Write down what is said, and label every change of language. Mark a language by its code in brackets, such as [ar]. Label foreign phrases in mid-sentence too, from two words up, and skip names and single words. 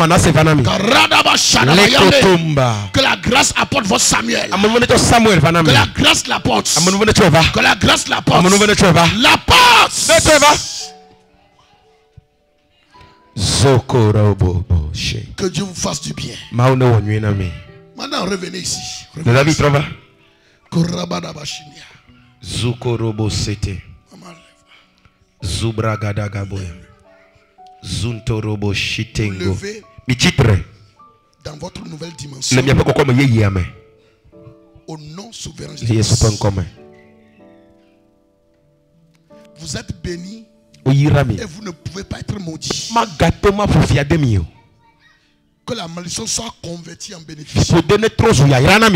[fr] Que la grâce apporte votre Samuel. Que la grâce l'apporte. Que la grâce l'apporte. Que Dieu vous fasse du bien. Maintenant revenez ici. Zukorobo sete. Zubragadagaboya. Zuntorobo shitengo. Dans votre nouvelle dimension. Au nom souverain de Jésus. Vous êtes bénis. Et vous ne pouvez pas être maudit. Que la malédiction soit convertie en bénéfice.